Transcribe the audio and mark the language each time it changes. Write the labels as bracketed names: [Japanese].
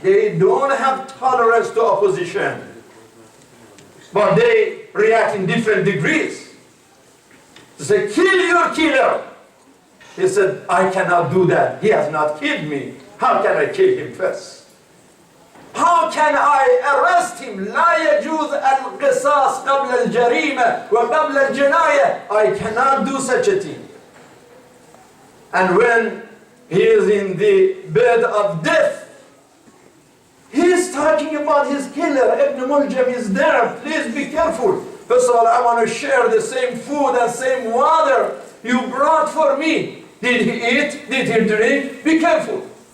[English] They don't have tolerance to opposition, but they react in different degrees. They say, kill your killer. He said, I cannot do that. He has not killed me. How can I kill him first? How can I arrest him? [Arabic] لا يجوز القصاص قبل الجريمة وقبل الجناية. [English] I cannot do such a thing. And when he is in the bed of death, he is talking about his killer. Ibn Muljam is there. Please be careful. First of all, I want to share the same food and same water you brought for me. Did he eat? Did he drink? Be careful.